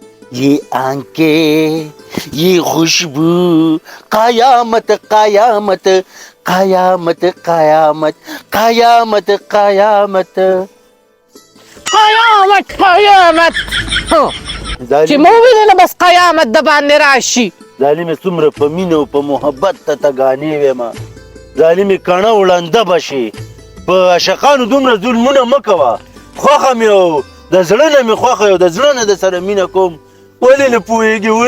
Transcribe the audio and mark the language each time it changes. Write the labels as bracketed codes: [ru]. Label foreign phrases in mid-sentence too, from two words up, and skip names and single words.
[hi] ये आंखें ये खुशबू कयामत कयामत कयामत कयामत कयामत कयामत [ps] قیامت قیامت چې مو وینه بس قیامت د باندې راشي. ظالمې څومره په مینه او په محبت ته تګانې ویمه ظالمې کڼه وړانده به شي په عاشقانو دومره ظلمونه مه کوه خوښه مې او د زړه نه مې خوښه او د زړه نه د سره مینه کوم ولې نه پوهېږې وی